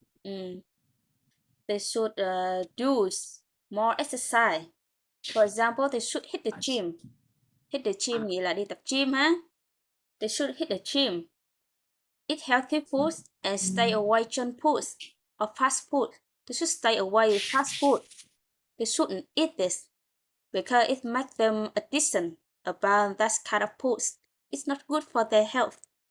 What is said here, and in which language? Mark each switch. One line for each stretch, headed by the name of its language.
English: Mm, they should do more exercise. For example, they should hit the gym. Hit the gym
Vietnamese: nghĩa là đi tập gym ha.
English: They should hit the gym. Eat healthy foods and stay away junk foods or fast food. They should stay away fast food. They shouldn't eat this because it makes them addiction about that kind of foods. It's not good for their health.